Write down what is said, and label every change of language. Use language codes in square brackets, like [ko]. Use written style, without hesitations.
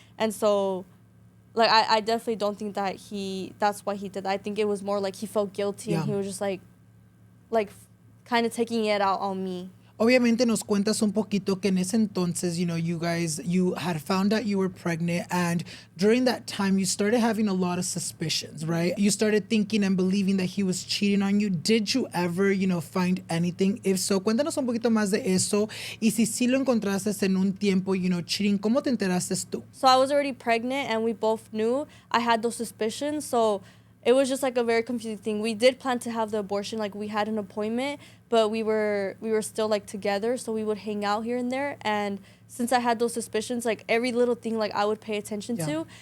[en] And so like I definitely don't think that that's why he did that. I think it was more like he felt guilty and he was just like kind of taking it out on me. [es] Obviamente nos cuentas un poquito que en ese entonces, [en] you had found out you were pregnant, and during that time you started having a lot of suspicions, right? You started thinking and believing that he was cheating on you. Did you ever, find anything? If so, [es] cuéntanos un poquito más de eso. Y si sí lo encontraste en un tiempo, cheating, ¿cómo te enteraste tú? [en] So I was already pregnant and we both knew I had those suspicions, so it was just like a very confusing thing. We did plan to have the abortion, like we had an appointment, but we were still like together, so we would hang out here and there. And since I had those suspicions, like every little thing like I would pay attention to.